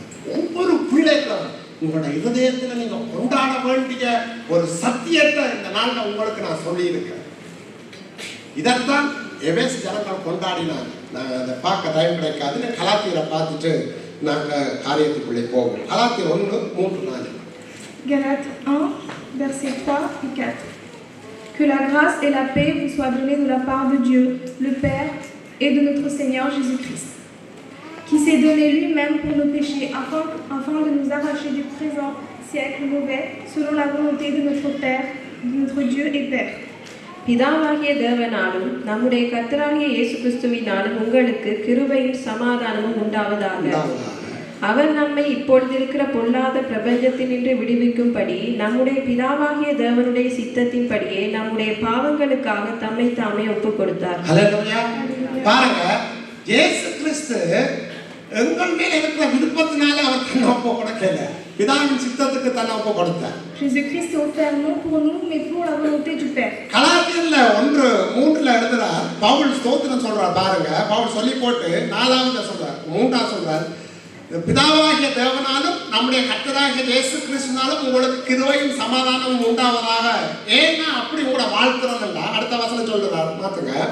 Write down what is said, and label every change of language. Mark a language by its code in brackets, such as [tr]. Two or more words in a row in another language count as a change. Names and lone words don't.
[ta] ஒவ்வொரு பிள்ளைகளும் உங்களோட இருதயத்தில் நீங்க கொண்டாட வேண்டிய ஒரு சத்தியத்தை இந்த நாள்ல உங்களுக்கு நான் சொல்லி இருக்கேன். இதைத்தான் எபேசு ஜனங்கள் கொண்டாடினாங்க. நாங்க அதை பார்க்க டைம் கிடைக்காது. கலாத்தியரை பார்த்துட்டு நாங்க காரியத்துக்குள்ளே போவோம். கலாத்தியர் 1:3-4. [fr] Galates 1, versets 3 et 4. Que la grâce et la paix vous soient données de la part de Dieu, le Père, et de notre Seigneur Jésus-Christ, qui s'est donné lui-même pour nos péchés, afin de nous arracher du présent siècle mauvais, selon la volonté de notre Père, de notre Dieu et Père. [ta] பிதாவாகிய தேவனாலும் நம்முடைய கர்த்தராகிய இயேசு கிறிஸ்துவினாலும் உங்களுக்கு கிருபையும் சமாதானமும் உண்டாவதாக. அவர் நம்மை இப்பொழுது இருக்கிற பொல்லாத பிரபஞ்சத்தினின்று விடுவிக்கும்படி நம்முடைய பிதாவாகிய தேவனுடைய சித்தத்தின்படியே நம்முடைய பாவங்களுக்காக தம்மை தாமே ஒப்புக் கொடுத்தார். ஹல்லேலூயா. பாருங்க, இயேசு கிறிஸ்து எங்கள் மேல இருக்கிற விருப்பத்தினால அவர் தன்னை ஒப்பு கொடுக்கல, பிதாவின் சித்தத்துக்கு தன்னை ஒப்பு கொடுத்தார். [fr] Jésus-Christ s'est offert non pour nous, mais pour la volonté du Père. [ta] கலாத்தியர்ல 1:3 எழுதுறார். பவுல் ஸ்தோத்திரம் சொல்றார். பாருங்க, பவுல் சொல்லி போட்டு 4வது சொல்றார், 3வது சொல்றார், பிதாவாகிய தேவனாலும் நம்முடைய கர்த்தராகிய இயேசு கிறிஸ்துவினாலும் உங்களுக்கு கிருபையும் சமாதானமும் உண்டாவதாக. ஏன்னா அப்படி கூட வாழ்த்துறதுன்னா அடுத்த வசனம் சொல்றார், மாத்துங்க.